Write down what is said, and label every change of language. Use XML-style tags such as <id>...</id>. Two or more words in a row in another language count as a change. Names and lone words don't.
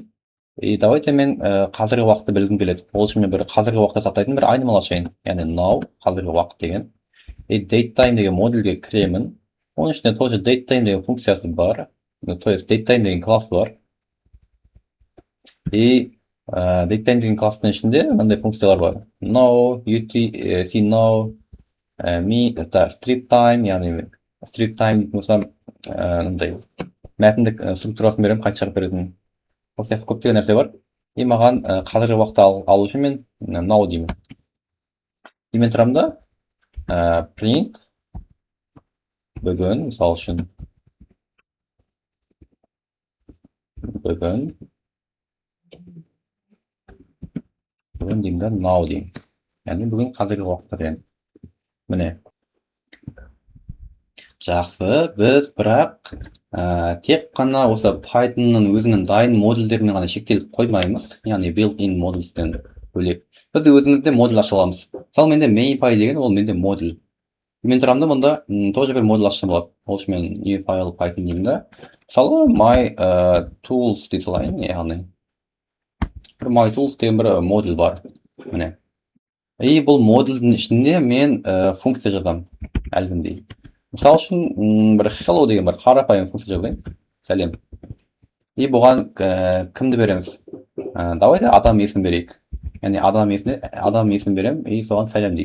<kk>Давайте мен қазіргі уақытты білгім келеді. Ол үшін мен бір қазіргі уақытты сақтайтын бір айнымал ашайын. Яғни now, қазіргі уақыт деген. Datetime деген модульге кіремін. Оның ішінде тоже datetime деген функциясы бар.</kk> <ru>То есть</ru> <kk>datetime деген класс бар. Datetime деген класстың ішінде мындай функциялар бар.</kk> <en>Now, see now, strip time,</en> <kk>яғни</kk> <en>strip time</en> <kk>болса мәтіндік структурасын беремін, қайта шығарып беретін. Осы сияқты көптеген нәрсе бар. И маған қазіргі уақытты алу үшін мен now деймін. И мен тұрамын да print бүгін, мысалы үшін бүгін деймін да now деймін. Яғни бүгін қазіргі уақытта деген. Міне. Жақсы, біз бірақ тек қана осы Pythonның өзінің дайын модульдерімен ғана шектеліп қоймаймыз, яғни</kk> <en>built-in models'тен</en> <kk>бөлек. Біз өзімізде модуль аша аламыз. Мысалы менде main.py деген ол менде модуль. Мен тұрамда мұнда тоже бір модуль ашсам болады. Ол үшін мен</kk> <en>new file Python</en> <kk>деймін да. Мысалы</kk> <en>my tools</en> <kk>дей салайын, яғни</kk> <en>my tools</en> <kk>деген бір модуль бар. Міне. И бұл модульдің ішінде мен функция жазамын әлгіндей. Мысалы үшін бір hello деген бір қарапайым функция жазайын. Сәлем. И бұған кімді береміз? Давайте адам есім берейік. Яғни адам есім берем, и соған сәлем дейік.</kk>